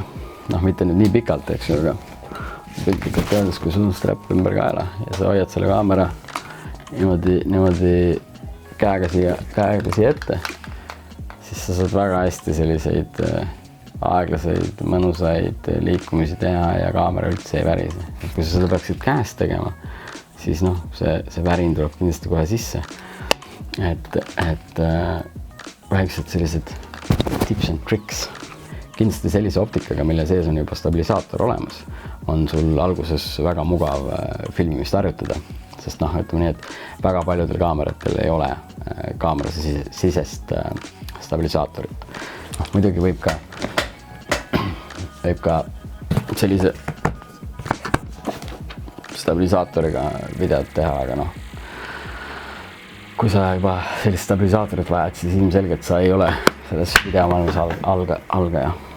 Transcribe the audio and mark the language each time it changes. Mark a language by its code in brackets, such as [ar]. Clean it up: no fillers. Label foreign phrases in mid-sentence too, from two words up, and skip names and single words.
[et] Mitte nüüd nii pikalt, eks ju, aga piltlikult öeldes, kui sul on strap ümber kaela ja sa hoiad selle kaamera niimoodi käega siia ette, siis sa saad väga hästi selliseid aeglaseid, mõnusaid liikumisi teha ja kaamera üldse ei värise. Et kui sa seda peaksid käest tegema, siis see värin tuleb kindlasti kohe sisse. Et väiksed sellised [en] tips and tricks. [et] Kindlasti sellise optikaga, mille sees on juba stabilisaator olemas, on sul alguses väga mugav filmimist harjutada. Sest ütleme nii, et väga paljudel kaameratel ei ole kaamera sisest stabilisaatorit. Muidugi võib ka sellise stabilisaatoriga videot teha, aga kui sa juba sellist stabilisaatorit vajad, siis ilmselgelt sa ei ole selles videomaailmas algaja.